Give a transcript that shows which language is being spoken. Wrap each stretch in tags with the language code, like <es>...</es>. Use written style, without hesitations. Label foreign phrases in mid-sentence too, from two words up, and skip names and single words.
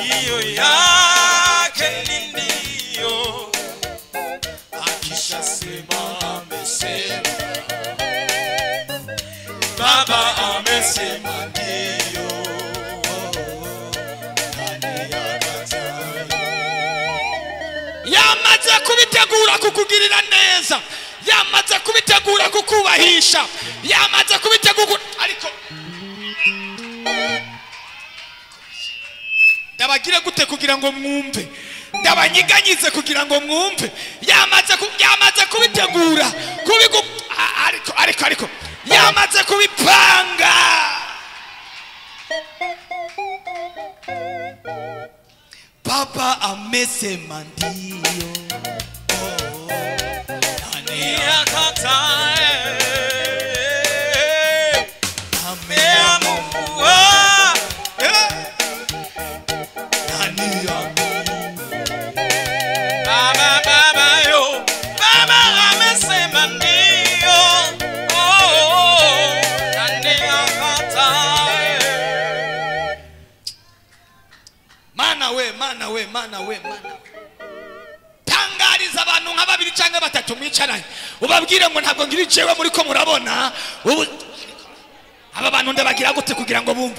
<sw>manyo yake ni ndio, akishasema amesema, Baba amesema ndio, nani akataye?</sw> <rw>Yamaze kubitegura kukugirira neza, yamaze kubitegura kukubahisha, yamaze kubitegura. Ariko ndabagire gute kugira ngo mwumve, ndabanyiganyize kugira ngo mwumve. Yamaze kubitegura ariko yamaze kubipanga.</rw> <sw>Papa amesema ndio, nani akataye? Ameamua nani Baba yo, Baba amesema ndio, nani akataye?</sw> <rw>mana we tangariza abantu nka babiri cyangwa batatu mwicaranye, ubabwire ngo ntabwo ngira icewe muri ko murabona aba bantu ndabagira gute kugira ngo bumve.</rw>